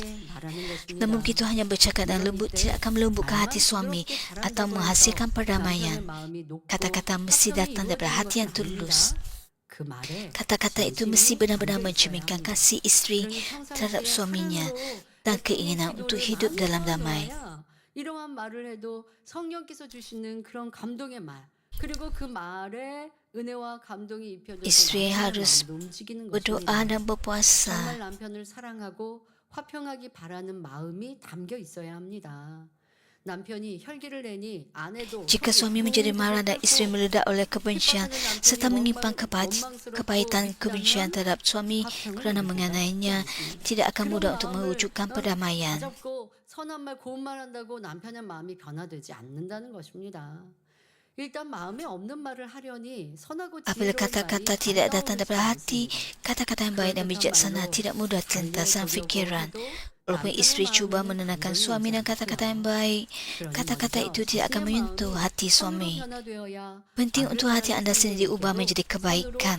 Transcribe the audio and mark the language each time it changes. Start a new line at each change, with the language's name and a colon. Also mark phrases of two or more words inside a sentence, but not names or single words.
Malay: Namun begitu hanya bercakap dengan lembut tidak akan melembutkan hati suami atau menghasilkan perdamaian. Kata-kata mesti datang daripada hati yang tulus. Kata-kata itu mesti benar-benar mencerminkan kasih isteri terhadap suaminya dan keinginan untuk hidup dalam damai.
Korean: 이러한 말을 해도 성령께서 주시는 그런 감동의 말 그리고 그 말에 은혜와 감동이 입혀져서
Malay: Isteri harus
Korean: 움직이는
Malay: berdoa
Korean: 것입니다.
Malay: dan berpuasa.
Korean: 정말 남편을 사랑하고 화평하기 바라는 마음이 담겨 있어야 합니다. 남편이 혈기를 내니 아내도
Malay: Jika suami menjadi marah dan isteri meledak oleh kebencian serta menyimpan kepahitan kebencian terhadap suami kerana menganiayanya, tidak akan mudah untuk mewujudkan perdamaian.
Korean: 선한 말 고운 말 한다고 남편의 마음이 변화되지 않는다는 것입니다. 일단 마음에 없는 말을 하려니 선하고
Malay: Apabila
Korean: 지혜로운
Malay: kata-kata
Korean: 말이
Malay: tidak
Korean: 잘
Malay: datang
Korean: 나오는
Malay: daripada
Korean: 것이
Malay: hati, kata-kata yang baik dan bijaksana tidak mudah terlintas dalam fikiran. Walaupun isteri cuba menenangkan suami dengan kata-kata yang baik, kata-kata itu tidak akan menyentuh hati suami. Penting untuk hati anda sendiri diubah menjadi kebaikan.